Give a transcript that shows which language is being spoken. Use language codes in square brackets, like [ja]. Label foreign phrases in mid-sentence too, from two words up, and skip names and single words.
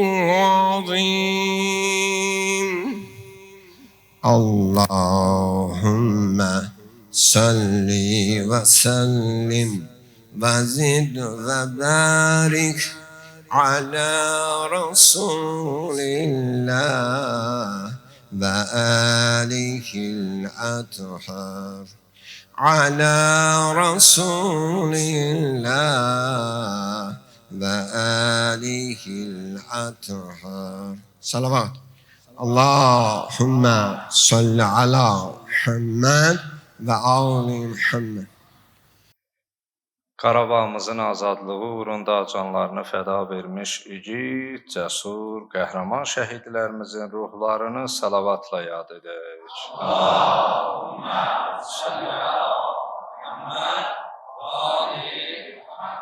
[ar] العظيم اللهم صل وسلم وزد وبارك على رسول الله وآله الأطهار على رسول الله وآله الأطهار صلوات اللهم صل على محمد وآل محمد. [az] Qarabağımızın azadlığı uğrunda canlarını fəda vermiş igid, cəsur, qəhrəman şəhidlərimizin ruhlarını salavatla yad edək. [ar] اللهم صل على محمد وآل محمد.